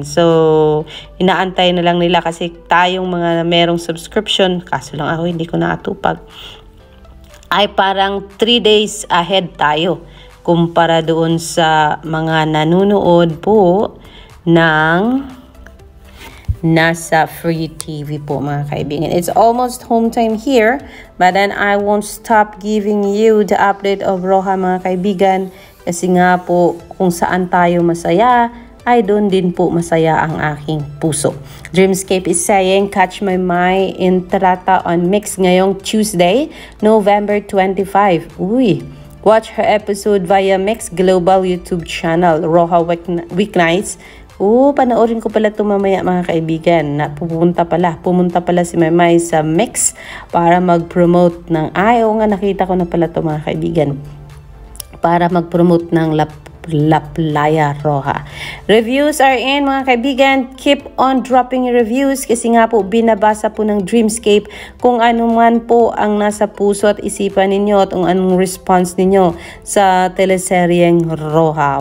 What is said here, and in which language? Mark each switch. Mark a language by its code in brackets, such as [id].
[tl] So, inaantay na lang nila kasi tayong mga merong subscription, kaso lang ako hindi ko natupag, ay parang 3 days ahead tayo kumpara doon sa mga nanonood po ng nasa free TV po, mga kaibigan. [en] It's almost home time here, but then I won't stop giving you the update of Roja, [tl] mga kaibigan. Kasi nga po, kung saan tayo masaya, ay doon din po masaya ang aking puso. [en] Dreamscape is saying, catch my Mai in Trata on Mix [tl] ngayong [en] Tuesday, November 25. Uy, watch her episode via Mix Global YouTube channel, Roja Weeknights. [tl] Panoorin ko pala ito mamaya, mga kaibigan. Pumunta pala si Mai sa Mix para mag-promote ng, nakita ko na pala ito, mga kaibigan, para mag-promote ng La Playa Roja. [en] Reviews are in, [tl] mga kaibigan. [en] Keep on dropping reviews [tl] kasi nga po binabasa po ng Dreamscape kung ano man po ang nasa puso at isipan ninyo at kung anong response ninyo sa teleseryeng Roja.